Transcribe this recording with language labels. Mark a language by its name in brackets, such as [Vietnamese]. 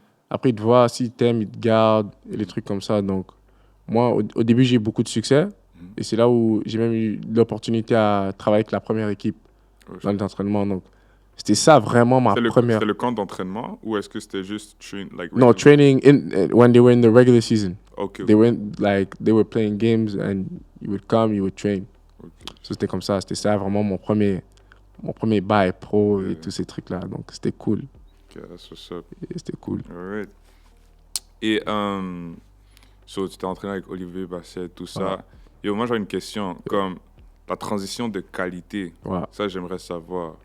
[French] Après, ils te voient, s'ils t'aiment, ils te gardent et les trucs comme ça. Donc, moi, au début, j'ai eu beaucoup de succès. Et c'est là où j'ai même eu l'opportunité à travailler avec la première équipe dans les entraînements. Donc, c'était ça vraiment ma première... C'était le camp d'entraînement ou est-ce que c'était juste [English] No, training when they were in the regular season. Okay. They were playing games and you would come, you would train. [French] So, c'était comme ça. C'était ça vraiment mon premier bail pro et tous ces trucs-là. Donc, c'était cool. [English] Ok, that's what's up. [French] Et c'était cool. [English] Alright. [French] Et so, tu t'es entraîné avec Olivier Bassett, tout ça. Et moi, j'ai une question. Comme la transition de qualité, ça, j'aimerais savoir.